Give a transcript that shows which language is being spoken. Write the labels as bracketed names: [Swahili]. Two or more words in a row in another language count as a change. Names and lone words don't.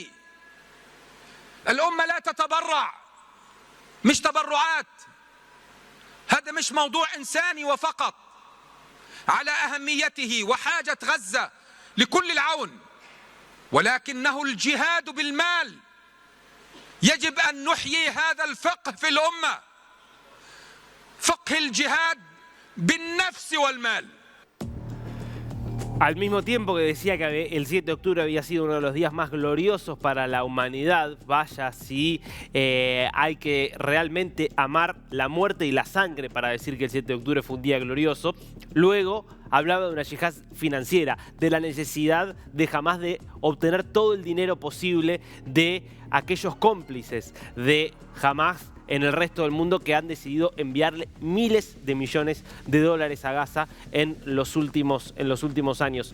[Arabic] الأمة لا تتبرع، مش تبرعات، هذا مش موضوع إنساني وفقط، على أهميته وحاجة غزة لكل العون، ولكنه الجهاد بالمال. يجب أن نحيي هذا الفقه في الأمة، فقه الجهاد بالنفس والمال. [Spanish] Al mismo tiempo que decía que el 7 de octubre había sido uno de los días más gloriosos para la humanidad, vaya si hay que realmente amar la muerte y la sangre para decir que el 7 de octubre fue un día glorioso, luego hablaba de una yihad financiera, de la necesidad de Hamás de obtener todo el dinero posible de aquellos cómplices de Hamás en el resto del mundo que han decidido enviarle miles de millones de dólares a Gaza en los últimos años.